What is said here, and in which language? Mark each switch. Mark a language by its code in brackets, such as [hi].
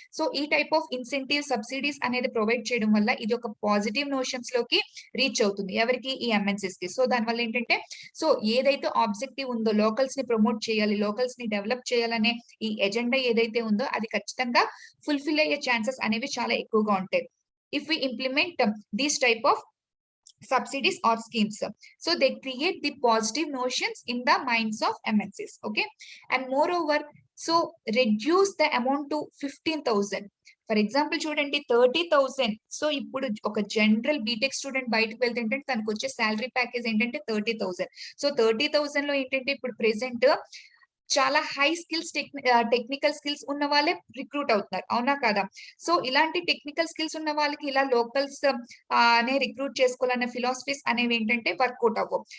[te] So ఈ type of incentive subsidies అనేది provide చేయడం వల్ల ఇది ఒక పాజిటివ్ నోషన్స్ లోకి రీచ్ అవుతుంది. ఎవరికి? ఈ ఎంఎన్సీస్ కి. సో దానివల్ల ఏంటంటే సో ఏదైతే ఆబ్జెక్టివ్ ఉందో లోకల్స్ ని ప్రమోట్ చేయాలి, లోకల్స్ ని డెవలప్ చేయాలనే ఈ ఎజెండా ఏదైతే ఉందో అది ఖచ్చితంగా ఫుల్ఫిల్ అయ్యే ఛాన్సెస్ అనేవి చాలా ఎక్కువగా ఉంటాయి. [en] If we implement these type of subsidies or schemes, so they create the positive notions in the minds of MNCs. Okay and moreover so reduce the amount to 15,000. [te] For example చూడండి 30,000. So ఇప్పుడు ఒక general BTech student బయటకు వెళ్తే ఏంటంటే తనకు వచ్చే salary package ఏంటంటే 30,000. So 30,000 లో ఏంటంటే ఇప్పుడు ప్రెసెంట్ చాలా హై స్కిల్స్ టెక్నికల్ స్కిల్స్ ఉన్న వాళ్ళే రిక్రూట్ అవుతున్నారు. అవునా కదా? సో ఇలాంటి టెక్నికల్ స్కిల్స్ ఉన్న వాళ్ళకి ఇలా లోకల్స్ నే రిక్రూట్ చేసుకోవాలన్న ఫిలాసఫీస్ అనేవి ఏంటంటే వర్కౌట్ అవ్వవు.